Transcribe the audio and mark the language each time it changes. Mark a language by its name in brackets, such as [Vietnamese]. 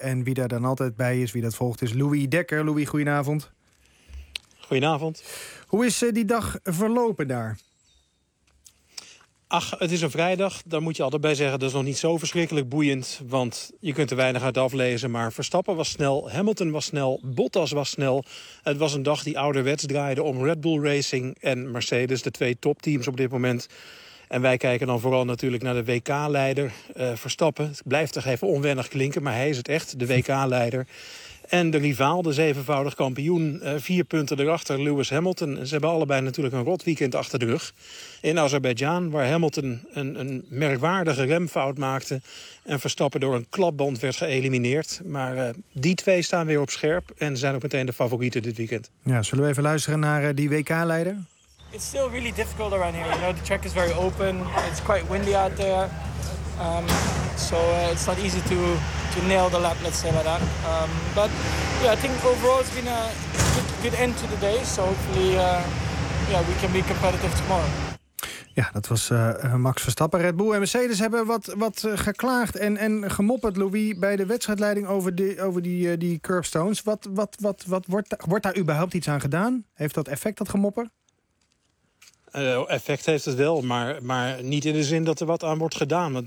[Dutch] En wie daar dan altijd bij is, wie dat volgt, is Louis Dekker. Louis, goedenavond. Goedenavond. Hoe is die dag verlopen daar? Ach, het is een vrijdag. Daar moet je altijd bij zeggen, dat is nog niet zo verschrikkelijk boeiend. Want je kunt er weinig uit aflezen. Maar Verstappen was snel, Hamilton was snel, Bottas was snel. Het was een dag die ouderwets draaide om Red Bull Racing en Mercedes. De twee topteams op dit moment. En wij kijken dan vooral natuurlijk naar de WK-leider Verstappen. Het blijft toch even onwennig klinken, maar hij is het echt, de WK-leider. En de rivaal, de zevenvoudig kampioen, 4 punten erachter, Lewis Hamilton. Ze hebben allebei natuurlijk een rot weekend achter de rug. In Azerbeidzjan, waar Hamilton een merkwaardige remfout maakte... en Verstappen door een klapband werd geëlimineerd. Maar die twee staan weer op scherp en zijn ook meteen de favorieten dit weekend. Ja, zullen we even luisteren naar die WK-leider? [English] It's still really difficult around here, you know, the track is very open, it's quite windy out there, it's not easy to nail the lap, let's say like that. But yeah, I think overall it's been a good end to the day, so hopefully we can be competitive tomorrow. [Dutch] Ja, dat was Max Verstappen. Red Bull en Mercedes hebben wat geklaagd en gemopperd, Louis, bij de wedstrijdleiding over die curbstones. Wordt daar überhaupt iets aan gedaan? Heeft dat effect, dat gemopper? Effect heeft het wel, maar niet in de zin dat er wat aan wordt gedaan.